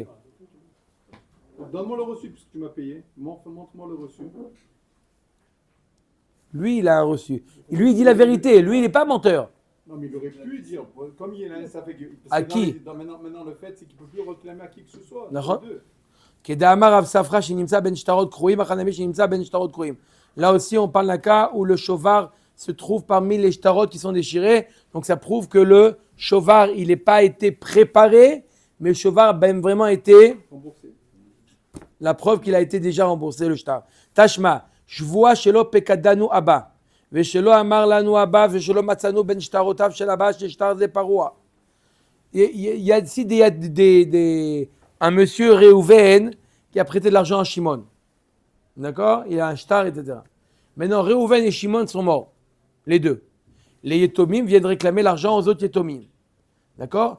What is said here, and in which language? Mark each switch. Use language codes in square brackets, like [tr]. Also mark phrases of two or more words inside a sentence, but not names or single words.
[fr] Donne-moi le reçu, puisque tu m'as payé. Montre-moi le reçu. Lui, il a un reçu. Lui, il dit la vérité. Lui, il n'est pas menteur. Non, mais il aurait pu dire, comme il est là, ça fait que... À qui? Maintenant, le fait, c'est qu'il ne peut plus réclamer à qui que ce soit. D'accord. [arc] כדאמר רב ספרא שנמצא בין שטרות קרועים, אחנמי שנמצא בין שטרות קרועים. [fr] Là aussi, on parle d'un cas où le shovar se trouve parmi les shtarot qui sont déchirés. Donc, ça prouve que le shovar, il n'est pas été préparé, mais le shovar a ben vraiment été Remboursé. la preuve qu'il a été déjà remboursé, le shtar. [arc] תא שמע שבועה שלא פקדנו אבא ושלא אמר לנו אבא ושלא מצאנו בין שטרותיו של אבא שטר זה פרוע. [fr] Il y a ici un monsieur Réhouven qui a prêté de l'argent à Shimon. D'accord? Il a un shtar, etc. Maintenant, Réhouven et Shimon sont morts. Les 2. Les Yetomim viennent réclamer l'argent aux autres Yetomim. D'accord?